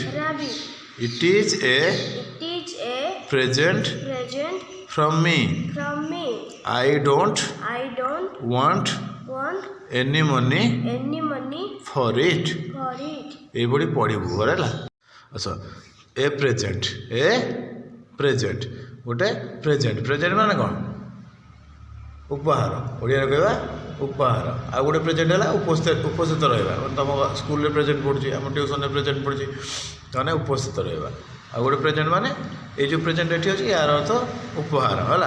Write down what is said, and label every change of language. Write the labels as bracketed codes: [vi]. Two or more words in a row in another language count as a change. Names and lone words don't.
[en] It is a present from me. I don't want any money for it. [bn] এইভাবে পড়িব [or] ହେଲା। আচ্ছা, [en] a present [or] ଗୋଟେ ପ୍ରେଜେଣ୍ଟ ମାନେ କ'ଣ? ଉପହାର। ଓଡ଼ିଆରେ କହିବା ଉପହାର। ଆଉ ଗୋଟେ ପ୍ରେଜେଣ୍ଟ ହେଲା ଉପସ୍ଥିତ ରହିବା। ତୁମ ସ୍କୁଲରେ ପ୍ରେଜେଣ୍ଟ ପଡ଼ୁଛି, ଆମ ଟ୍ୟୁସନରେ ପ୍ରେଜେଣ୍ଟ ପଡ଼ୁଛି, ତାମାନେ ଉପସ୍ଥିତ ରହିବା। ଆଉ ଗୋଟେ ପ୍ରେଜେଣ୍ଟ ମାନେ ଏଇ ଯେଉଁ ପ୍ରେଜେଣ୍ଟ ଏଠି ଅଛି ୟାର ଅର୍ଥ ଉପହାର ହେଲା।